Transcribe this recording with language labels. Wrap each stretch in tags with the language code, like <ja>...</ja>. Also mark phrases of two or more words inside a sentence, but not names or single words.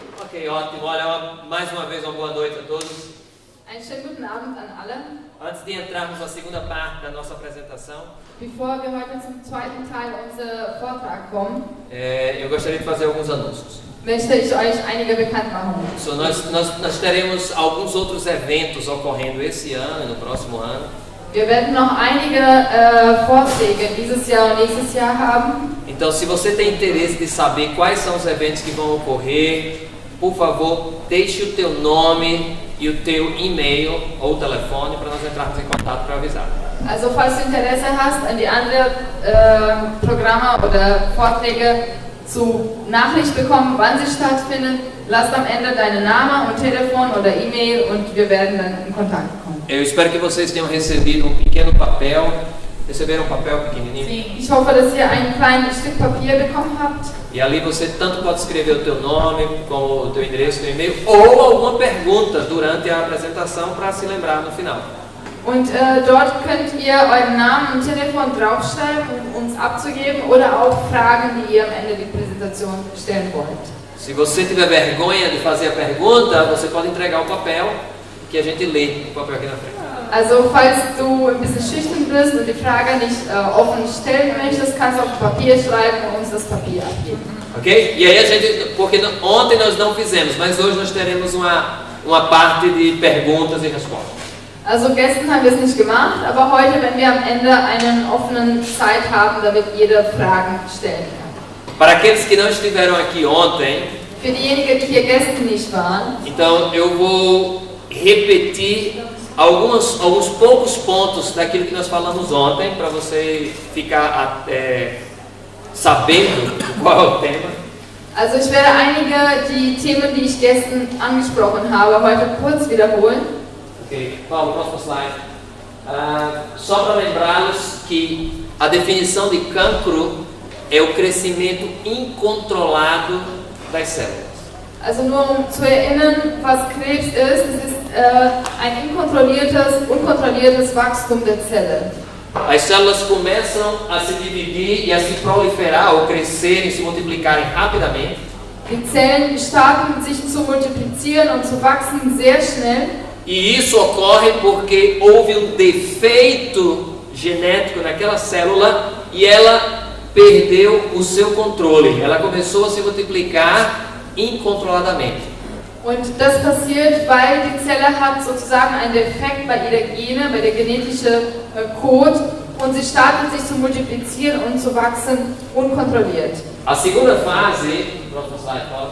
<pt>Ok, ótimo. Olha, mais uma vez uma boa noite a todos.</pt> <de>Einen schönen guten Abend an alle.</de> <pt>Antes de entrarmos na segunda parte da nossa apresentação,</pt> <de>Bevor wir heute zum zweiten Teil unseres Vortrags kommen,</de> <pt>eu gostaria de fazer alguns anúncios.</pt> <de>möchte ich euch einige bekannt machen. So,</de> <pt>nós teremos alguns outros eventos ocorrendo esse ano e no próximo ano.</pt> <de>Wir werden noch einige Vorträge dieses Jahr und nächstes Jahr haben.</de> <pt>Então, se você tem interesse de saber quais são os eventos que vão ocorrer, por favor, deixe o teu nome e o teu e-mail ou telefone para nós entrarmos em contato para avisar.</pt> <de>Also falls du Interesse hast an die anderen Programme oder Vorträge zu Nachricht bekommen, wann sie stattfinden, lass am Ende deinen Namen und Telefon oder E-Mail und wir werden dann in Kontakt kommen.</de> <pt>Eu espero que vocês tenham recebido um pequeno papel. Receberam um papel pequenininho? Sim.</pt> <de>Ich hoffe, dass ihr ein kleines Stück Papier bekommen habt.</de> <pt>E ali você tanto pode escrever o teu nome, como o teu endereço, teu e-mail, ou alguma pergunta durante a apresentação para se lembrar no final.</pt> <de>Und dort könnt ihr euren Namen und Telefon draufschreiben, um uns abzugeben oder auch Fragen, die ihr am Ende der Präsentation stellen wollt.</de> <pt>Se você tiver vergonha de fazer a pergunta, você pode entregar o papel que a gente lê o papel aqui na frente.</pt> <de>Also falls du ein bisschen schüchtern bist und die Frage nicht offen stellen möchtest, kannst du auf Papier schreiben und uns das Papier abgeben. Ok?</de> <pt>E aí a gente, porque ontem nós não fizemos, mas hoje nós teremos uma parte de perguntas e respostas.</pt> <de>Also gestern haben wir es nicht gemacht, aber heute, wenn wir am Ende einen offenen Zeit haben, damit jeder Fragen stellen kann.</de> <pt>Para aqueles que não estiveram aqui ontem,</pt> <de>Für diejenigen, die hier gestern nicht waren,</de> <pt>então eu vou repetir alguns poucos pontos daquilo que nós falamos ontem, para você ficar sabendo qual é o tema.</pt> <de>also ich werde einige die Themen, die ich gestern angesprochen habe, heute kurz wiederholen.</de> <pt>Ok, Paulo, próximo slide. Só para lembrá-los que a definição de cancro é o crescimento incontrolado das células.</pt> <de>Also nur um zu erinnern, was Krebs ist, es ist ein unkontrolliertes Wachstum der Zelle.</de> <pt>As células começam a se dividir e a se proliferar ou crescerem, se multiplicarem rapidamente.</pt> <de>Die Zellen starten sich zu multiplizieren und zu wachsen sehr schnell.</de> <pt>E isso ocorre porque houve um defeito genético naquela célula e ela perdeu o seu controle. Ela começou a se multiplicar incontroladamente.</pt> <de>Und das passiert, weil die Zelle hat sozusagen einen Defekt bei ihrer Gene, bei der genetischen Code, und sie startet sich zu multiplizieren und zu wachsen unkontrolliert.</de> <pt>A segunda fase, próximo slide, Paulo,</pt>